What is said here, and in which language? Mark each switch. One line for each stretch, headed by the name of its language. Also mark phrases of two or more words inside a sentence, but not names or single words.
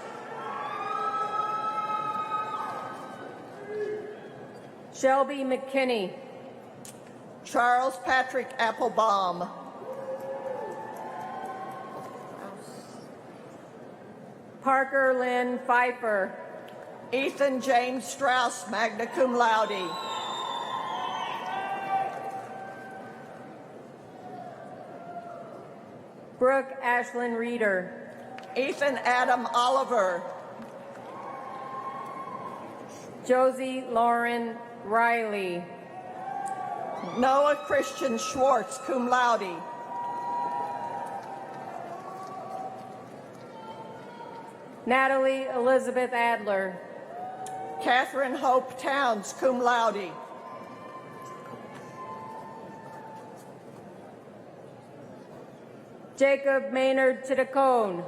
English: Shelby McKinney. Charles Patrick Applebaum. Parker Lynn Pfeiffer. Ethan James Strauss,
Latin: magna cum laude.
English: Brooke Ashlyn Reeder. Ethan Adam Oliver. Josie Lauren Riley. Noah Christian Schwartz,
Latin: cum laude.
English: Natalie Elizabeth Adler. Catherine Hope Towns,
Latin: cum laude.
English: Jacob Maynard Titacone.